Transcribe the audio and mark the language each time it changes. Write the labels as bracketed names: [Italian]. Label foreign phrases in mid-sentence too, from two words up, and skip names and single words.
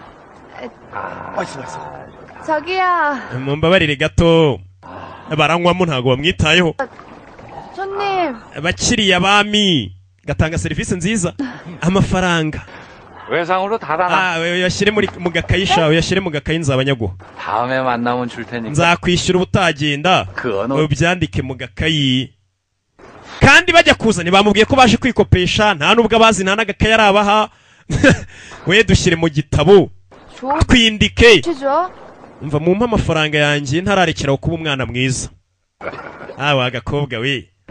[Korean] 저기야. [Kinyarwanda] mumbabarire gato baranywamo ntago bamwitayeho [Korean] 손님. [Kinyarwanda] bakiriya bami gatanga serivisi nziza amafaranga [Korean] 외상으로 달아놔. [Kinyarwanda] uyashyire mu gakayisha uyashyire mu gakayi nzabanyaguha [Korean] 다음에 만나면 줄 테니까. [Kinyarwanda] nzakwishyura ubutagenda ubyandike mu gakayi kandi bajya kuzana bamubwiye ko baje kwikopesha nta nubwo abazi nta n'agakayi arabaha we dushyire mu gitabo twindike mva mumpa amafaranga yanjye ntararekeraho kuba umwana mwiza wa gakobwa we